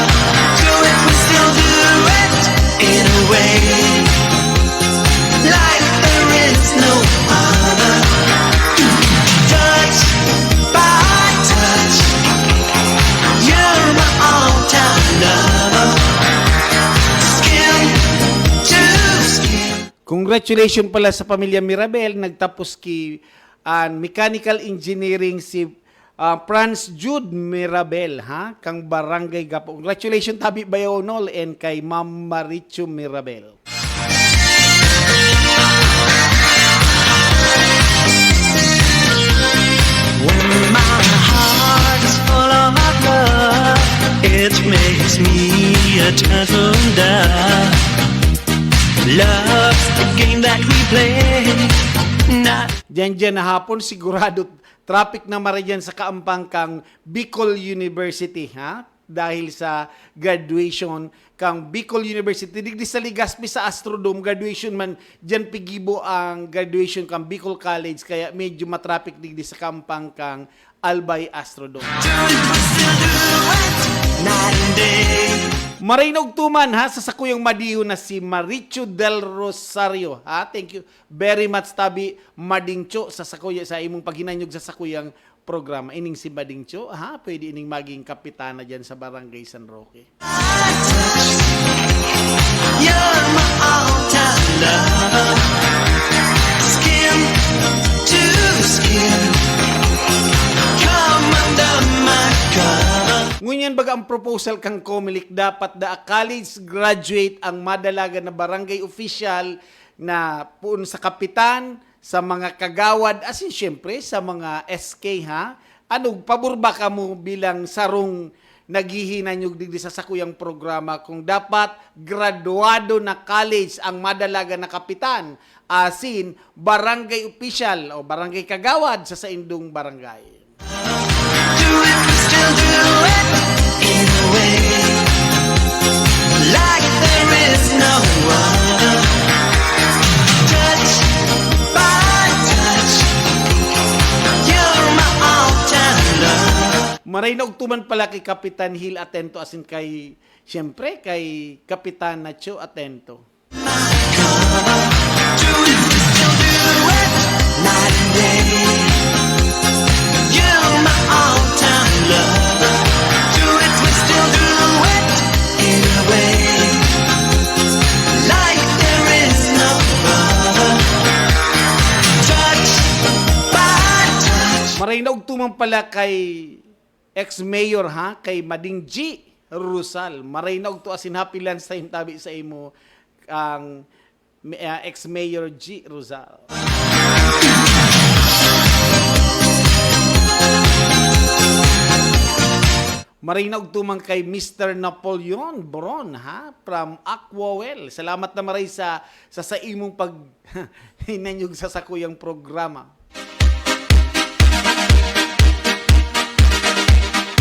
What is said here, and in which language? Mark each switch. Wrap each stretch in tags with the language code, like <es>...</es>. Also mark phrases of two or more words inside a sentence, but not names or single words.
<en>Do it, we still do it, in a way, like there is no other. Touch by touch, you're my all-time lover. Skin to skin.</en> <bik>Congratulations pala sa pamilya Mirabel. Nagtapos ki</bik> <en>mechanical engineering</en> <bik>si Franz Jude Mirabel, ha? Kang Barangay Gapo. Congratulations Tabi Bayonol and kay Ma'am Marichu Mirabel.</bik> <en>When my heart is full of love, it makes me a turtle dove. Love's the game that we play. Not</en> <bik>Diyan na hapon, sigurado traffic na mariyan sa kaampang kang Bicol University, ha? Dahil sa graduation kang Bicol University. Digdi sa Legazpi sa Astrodome, graduation man, diyan pigibo ang graduation kang Bicol College, kaya medyo matraffic digdi sa kampang kang Albay Astrodome.</bik> <en>night and day.</en> <bik>Marinog tuman ha sa sakuyang madiyo na si Marichu del Rosario, ha?</bik> <en>Thank you very much</en> <bik>Tabi Madingcho sa sakuya sa imong paghinanyog sa sakuyang programa. Ining si Madingcho, ha? Pwede ining maging kapitana diyan sa Barangay San Roque.</bik> <en>You're my all-time love. Skin to skin. Come under my cover.</en> <bik>Ngunyan baga ang proposal kang Comelec, dapat da college graduate ang madalaga na barangay official na puun sa kapitan, sa mga kagawad, asin syempre sa mga SK, ha? Ano, pabor ba ka mo bilang sarong naghihinanyog digdi sa sakuyang programa kung dapat graduado na college ang madalaga na kapitan, asin barangay official o barangay kagawad sa indong barangay.</bik> <en>Do it, we still do it in a way, like there is no other. Touch by touch, you're my all-time love.</en> <bik>Maray na ugtuman pala kay Kapitan Hill Atento asin kay, siyempre, kay Kapitan Nacho Atento.</bik> <en>Do it, we still do it night and day. You're my all-time lover. Do it, we still do it in a way, like there is no other. Touch by touch.</en> <bik>Maray na ugtuman pala kay ex-mayor, ha? Kay Mading G. Rusal. Maray na ugto asin</bik> <en>happy lunch time</en> <bik>Tabi sa imo ang ex-mayor G. Rusal. Maray na ugtumang kay Mr. Napoleon Boron, ha? From Aquawell. Salamat na maray sa imong pag hinanyog sa sakuyang programa.</bik>